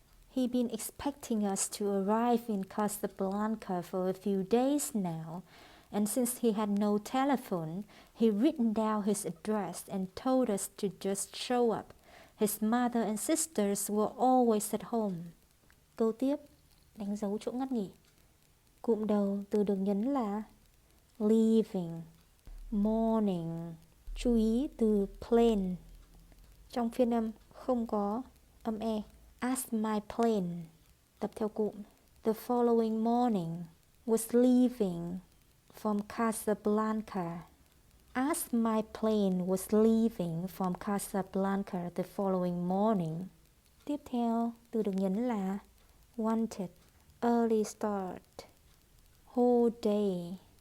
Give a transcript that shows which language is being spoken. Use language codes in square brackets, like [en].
[en] He been expecting us to arrive in Casablanca for a few days now, and since he had no telephone, he written down his address and told us to just show up. His mother and sisters were always at home. [vi] Câu tiếp, đánh dấu chỗ ngắt nghỉ. Cụm đầu từ được nhấn là [en] leaving, morning. [vi] Chú ý từ plane. Trong phiên âm không có âm e. [en] As my plane. [vi] Tập theo cụm. [en] The following morning was leaving from Casablanca. As my plane was leaving from Casablanca the following morning. [vi] Tiếp theo, từ được nhấn là [en] wanted, early start, whole day.